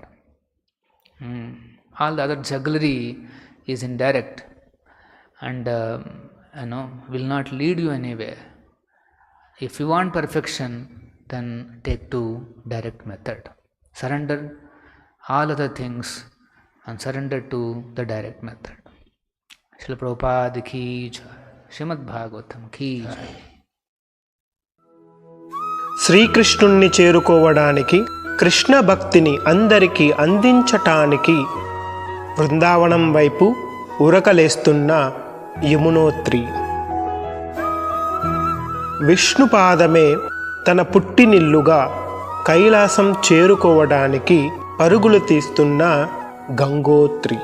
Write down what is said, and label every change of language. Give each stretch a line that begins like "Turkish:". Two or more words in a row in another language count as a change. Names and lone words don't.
English: All the other jugglery is indirect and will not lead you anywhere. If you want perfection, then take to direct method. Surrender all other things and surrender to the direct method.
Hindi: Srila Prabhupada की जय. Srimad Bhagavatam की जय.
Telugu: శ్రీకృష్ణుణ్ణి చేరుకోవడానికి, కృష్ణ భక్తిని అందరికీ అందించటానికి బృందావనం వైపు ఉరకలేస్తున్న యమునోత్రి. విష్ణుపాదమే తన పుట్టినిల్లుగా కైలాసం చేరుకోవడానికి పరుగులు తీస్తున్న గంగోత్రి.